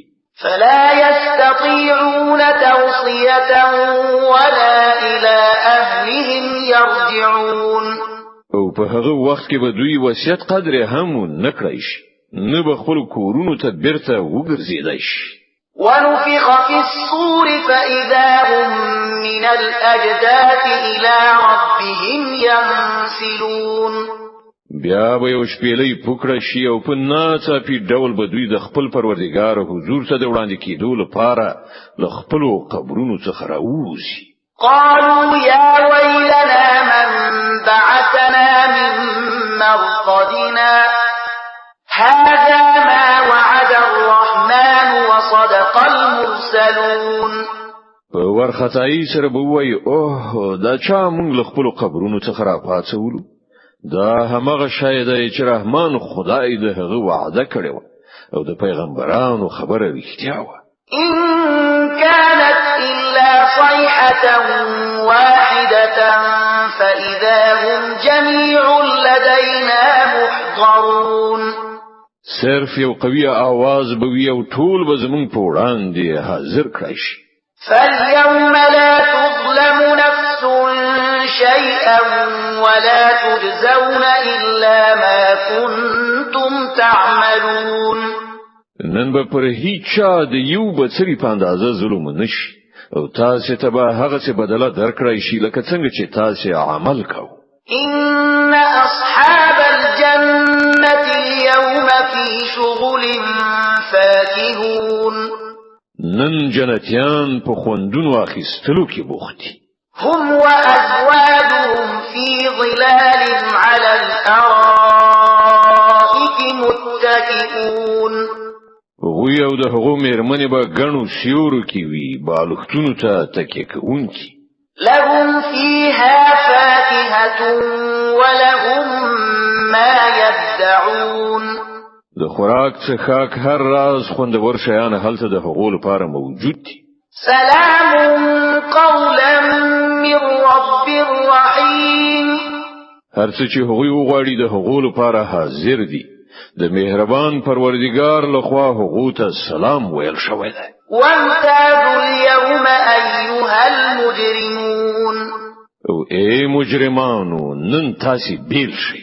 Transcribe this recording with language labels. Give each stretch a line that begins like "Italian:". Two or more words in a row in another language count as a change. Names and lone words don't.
Arabic: فلا يستطيعون توصية ولا إلى أهلهم يرجعون.
Pashto: او په هغه وخت کې به دوی وصیت قدر هم نه کړی شي نه به خپل کورونو ته بیرته وګرځیدای شي.
Arabic: ونفخ في الصور فإذا هم من الأجداث إلى ربهم ينسلون.
Pashto: بیا به یو شپېلې پوکړه شي او په ناڅاپي ډول به دوی د خپل پروردګار حضور ته د وړاندې کېدو لپاره له خپل قبرونو څخه راوځي.
Arabic: قالوا يا ويلنا من بعثنا من مرقدنا هذا ما وعد الرحمن وصدق المرسلون.
Pashto: په ورختای سره به وای اوه دا چا موږ له خپل قبرونو څخه را پاتولو دا همغه شاید چې رحمان خدای د هغه وعده کړی و او د پیغمبرانو خبره رښتیا و.
Arabic: إن كانت إلا صيحة واحدة فإذا هم جميع لدينا محضرون.
Pashto: صرف یو قوي आवाज به وي او ټول به زمون په وړاندې حاضر کړی شي.
Arabic: فاليوم لا تظلم نفس شيئا ولا تجزون إلا ما كنتم تعملون.
Pashto: نن به پر هیڅ چا د یو بڅری په اندازه ظلم نشي او تاسو ته به هغه څه بدله درکړی شي لکه څنګه چې تاسو عمل کوئ.
Arabic: إن أصحاب الجنة اليوم في شغل فاكهون.
Pashto: نن جنتیان په خوندونو اخیستلو کې بوخت دي.
Arabic: هم وأزواجهم في ظلال على الأرائك متكئون.
Pashto: وی او د هغو مېرمنې به ګڼو سیورو کې وي بالښتونو ته تکیه کوونکي.
Arabic: لهم فيها فاكهة ولهم ما يدعون.
Pashto: د خوراک څخه هر راز خوندور شیان هلته د هغو لپاره موجود دي.
Arabic: سلام قولا من رب رحيم.
Pashto: هر څه چې هغوی وغواړي د هغو لپاره حاضر دي. د مهربان پروردگار لخوا هغو ته سلام ویل شوی دی. وامتازوا اليوم أيها المجرمون. او ای مجرمانو نن تاسو بیل شئ.